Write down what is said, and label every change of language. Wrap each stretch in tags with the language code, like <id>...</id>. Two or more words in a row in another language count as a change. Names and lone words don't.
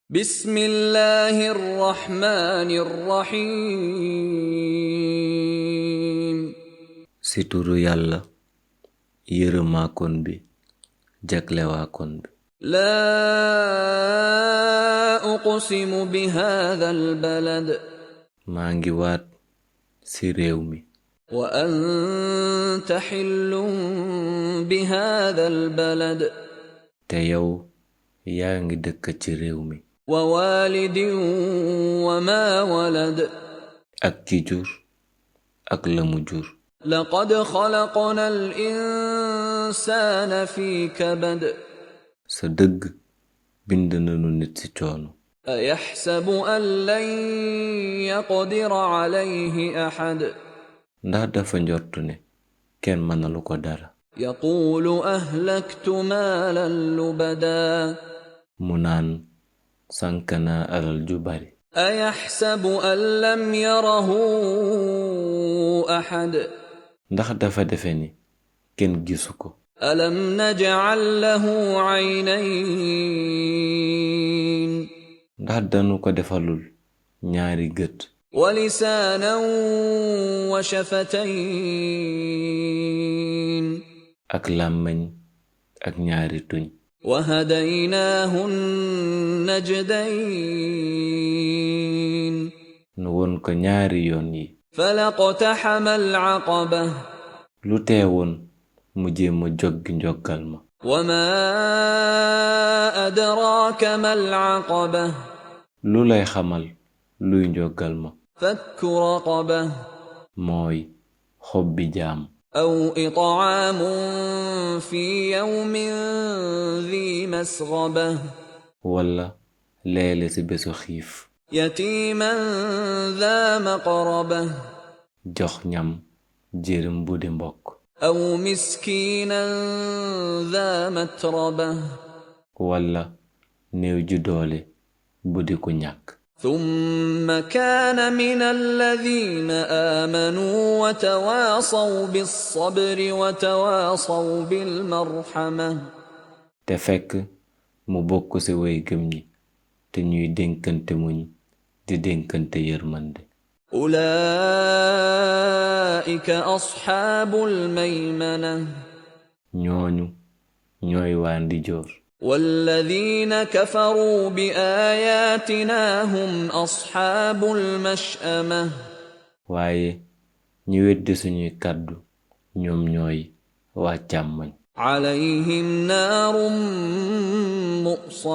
<ar>بسم الله الرحمن الرحيم</ar> <wo>ci turu yàlla yërëmaakoon bi jaglewaakoon bi.</wo> <ar>لا أقسم بهذا البلد</ar> <wo>maa ngi waat ci réew mi</wo> <ar>وأنت حل بهذا البلد</ar> <wo>te yow yaa ngi dëkk ci réew mi</wo> <ar>ووالد وما ولد</ar> <wo>ak ki jur ak la mu jur.</wo> <ar>لقد خلقنا الإنسان في كبد</ar> <wo>sa dëgg bind nanu nit ci coono.</wo> <ar>أيحسب أن لن يقدر عليه أحد</ar> <wo>ndax dafa njortu ne kenn mënalu ko dara.</wo> <ar>يقول أهلكت مالا لبدا</ar> <wo>mu naan sànk naa alal ju bari.</wo> <ar>أيحسب أن لم يره أحد</ar> <wo>ndax dafa defe ni kenn gisu ko.</wo> <ar>ألم نجعل له عينين</ar> <wo>ndax danu ko defalul ñaari gët</wo> <ar>ولسانا وشفتين</ar> <wo>ak làmmiñ ak ñaari tuñ.</wo> <ar>وهديناه النجدين</ar> <wo>nu won ko ñaari yoon yi.</wo> <ar>فلاقتحم العقبة</ar> <wo>lu teewoon mu jéema joggi njoggal ma.</wo> <ar>وما أدراك ما العقبة</ar> <wo>lu lay xamal luy njoggal ma.</wo> <ar>فك رقبة</ar> <wo>mooy xob bi jaam.</wo> <ar>أو إطعام في يوم ذي مسغبة</ar> <wo>walla leele ci bésu xiif.</wo> <ar>يتيما ذا مقربة</ar> <wo>jox ñam jërëm bu di mbokk.</wo> <ar>أو مسكينا ذا متربة</ar> <wo>walla néew ju doole bu di ku ñàkk.</wo> <ar>ثم كان من الذين آمنوا وتواصوا بالصبر وتواصوا بالمرحمة</ar> <wo>te fekk mu bokk ci way gëm ñi te ñuy dénkante muñ di dénkante yërmande.</wo> <ar>أولئك أصحاب الميمنة</ar> <wo>ñooñu ñooy waa ndijoor.</wo> <ar>والذين كفروا بآياتنا هم أصحاب المشأمة</ar> <wo>waaye ñi weddi suñuy kàddu ñoom ñooy waa càmmoñ.</wo> <ar>عليهم نار مؤصدة</ar>